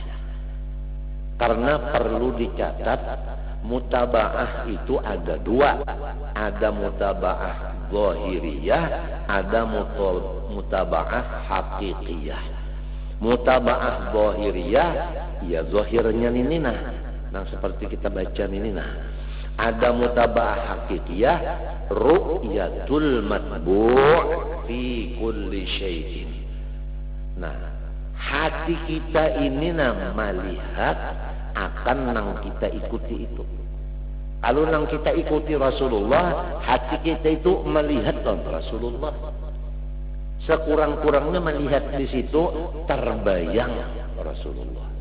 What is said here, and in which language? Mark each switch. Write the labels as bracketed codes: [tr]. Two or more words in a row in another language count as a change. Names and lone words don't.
[id] Karena perlu dicatat mutaba'ah itu ada dua, ada [ar] mutaba'ah zahiriyah, [id] ada [ar] mutaba'ah hakikiyah. Mutaba'ah zahiriyah [id] ya zahirnya ini nah seperti kita baca ini nah. [ar] Ada mutaba'ah hakikiyah ru'yatul matbu' fi kulli syai'in. [bjn] Nah hati kita ini nah melihat akan nang kita ikuti itu. Kalau nang kita ikuti Rasulullah, hati kita itu melihat Rasulullah. [id] Sekurang-kurangnya melihat di situ terbayang Rasulullah.